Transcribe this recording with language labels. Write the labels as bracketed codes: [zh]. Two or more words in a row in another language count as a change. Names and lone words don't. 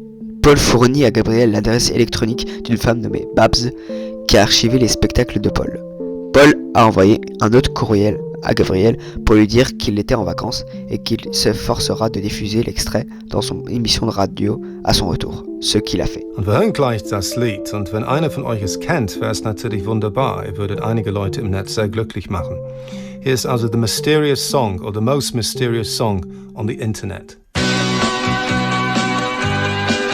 [fr] Paul fournit à Gabriel l'adresse électronique d'une femme nommée Babs qui a archivé les spectacles de Paul. Paul a envoyé un autre courriel à Gabriel pour lui dire qu'il était en vacances et qu'il s'efforcera de diffuser l'extrait dans son émission de radio à son retour, ce qu'il a fait. [de] Und wir hören gleich das Lied und wenn einer von euch es kennt, wäre es natürlich wunderbar. Ihr würdet einige Leute im Netz sehr glücklich machen. Hier ist also [en] the mysterious song or the most mysterious song on the internet.